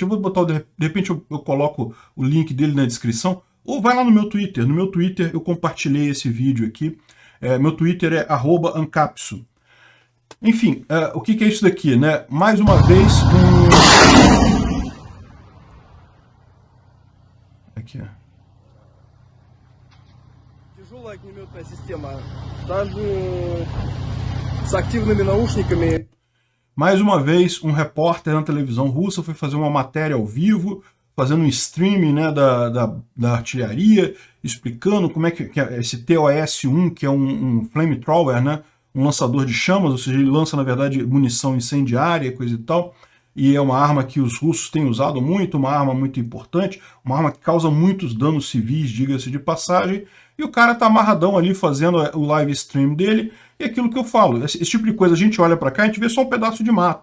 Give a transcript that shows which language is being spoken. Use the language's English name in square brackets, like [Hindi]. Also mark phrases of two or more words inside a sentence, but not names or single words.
[Portuguese] Eu vou botar, de repente eu coloco o link dele na descrição, ou vai lá no meu Twitter. No meu Twitter eu compartilhei esse vídeo aqui. Meu Twitter é @ancapso. Enfim, o que é isso daqui, né? Mais uma vez Aqui, ó. [Russian] Тяжелая огнеметная система, даже с активными наушниками. [Portuguese] Mais uma vez, um repórter na televisão russa foi fazer uma matéria ao vivo, fazendo um streaming, né, da artilharia, explicando como é que é esse TOS-1, que é um flamethrower, né, um lançador de chamas, ou seja, ele lança, na verdade, munição incendiária, coisa e tal, e é uma arma que os russos têm usado muito, uma arma muito importante, uma arma que causa muitos danos civis, diga-se de passagem, e o cara tá amarradão ali fazendo o [English] live stream [Portuguese] dele, e aquilo que eu falo, esse tipo de coisa, a gente olha para cá e a gente vê só um pedaço de mato.